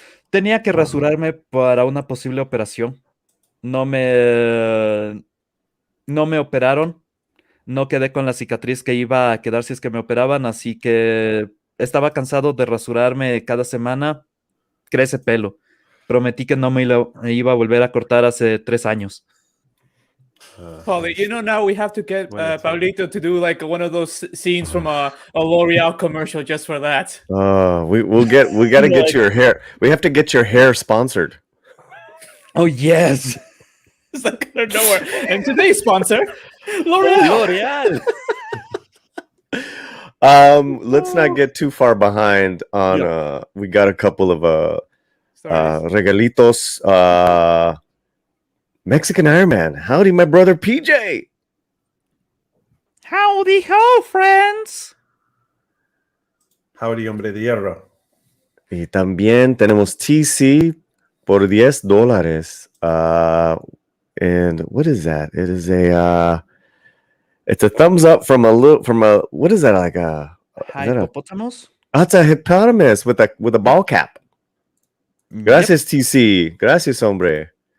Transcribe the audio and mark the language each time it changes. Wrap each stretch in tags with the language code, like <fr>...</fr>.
<es>Tenía que rasurarme para una posible operación. No me operaron. No quedé con la cicatriz que iba a quedar si es que me operaban, así que estaba cansado de rasurarme cada semana. Crece pelo. Prometí que no me iba a volver a cortar hace 3 años.</es> <en>Paulie, now we have to get Pablito to do like one of those scenes from a L'Oreal commercial just for that. We gotta get your hair. We have to get your hair sponsored. Oh yes. It's like out of nowhere. And today's sponsor, L'Oreal. Let's not get too far behind on we got a couple of regalitos. Mexican Iron Man. Howdy, my brother PJ. Howdy ho, friends.</en> <es>Howdy, hombre de hierro. Y también tenemos TC por $10.</es> <en>And what is that? It is it's a thumbs up from a what is that, like a hippopotamus? That's a hippopotamus with a ball cap.</en> <es>Gracias, TC. Gracias, hombre.</es>